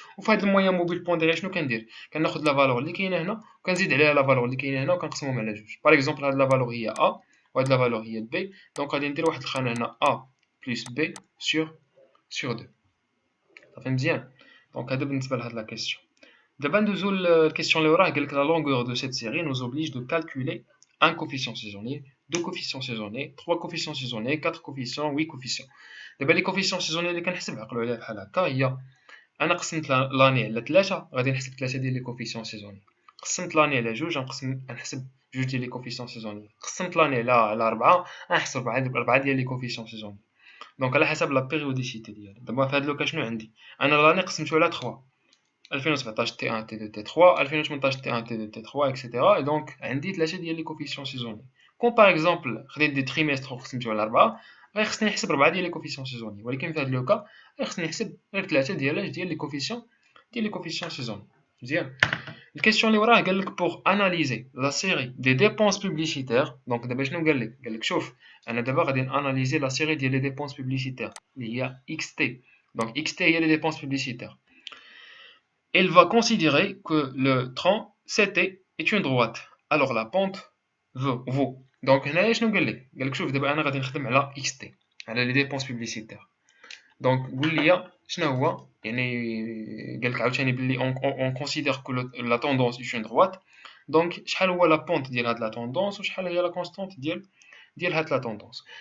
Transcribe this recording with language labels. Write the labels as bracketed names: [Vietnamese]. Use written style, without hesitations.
[Arabic] وفي هذا الموين موبيل بونديري شنو كندير؟ كناخذ لا فالور اللي كاينه هنا وكنزيد عليها لا فالور اللي كاينه هنا وكنقسمهم على جوج. باغ اكزومبل هاد لا فالور هي ا وهاد لا فالور هي بي. دونك غادي ندير واحد الخانه هنا ا بلس بي سور 2. صافي مزيان. دونك هذا بالنسبه لهاد لا كيسيون. دابا ندوزو للكيسيون اللي وراه. [French] قالك لا longueur de cette série nous oblige de calculer un coefficient saisonnier, deux coefficients saisonniers, trois coefficients saisonniers, quatre coefficients, 8 coefficients. [Arabic] دابا لي coefficients saisonniers اللي كنحسب عقلوا عليها بحال هكا هي انا قسمت لاني على 3 غادي نحسب 3 ديال لي coefficients saisonniers. قسمت لاني على 2 غنقسم نحسب جوج ديال لي كوفيسيون سيزونيين. قسمت لاني على 4 غنحسب 4 ديال لي كوفيسيون سيزونيين. دونك على حسب لا بيريوديسيتي ديالي. دابا في هاد لوكا شنو عندي؟ انا لاني قسمتو على 3 2017 تي 1 تي 2 تي 3 2018 تي 1 تي 2 تي 3 اكسيتيرا. اي دونك عندي 3 ديال لي كوفيسيون سيزونيين. كون باغ اكزومبل خديت دي تريمستر وقسمتو على 4 غيخصني نحسب 4 ديال لي كوفيسيون سيزونيين، ولكن في هاد لوكا غيخصني نحسب غير 3 ديال لي كوفيسيون سيزونيين. مزيان. الكيسيون اللي وراه قال لك بوغ اناليزي لا سيري دي ديبونس بوبليسيتير. دونك دابا شنو قال لك؟ قال لك شوف انا دابا غادي اناليزي لا سيري ديال لي ديبونس بوبليسيتير اللي هي اكس تي. دونك اكس تي هي لي ديبونس بوبليسيتير. [French] Il va considérer que le tronc CT est une droite. Alors la pente vaut. [Arabic] Donc هنايا شنو قال لك؟ قال لك شوف دابا انا غادي نخدم على اكس تي، على لي ديبونس بوبليسيتير. دونك قول لي شنو هو، يعني قال لك عاوتاني بلي اون كونسيدير كو لا توندونس اي اون دروات. دونك شحال هو لا بونت ديال هاد لا توندونس وشحال هي لا كونستانت ديال هاد لا توندونس.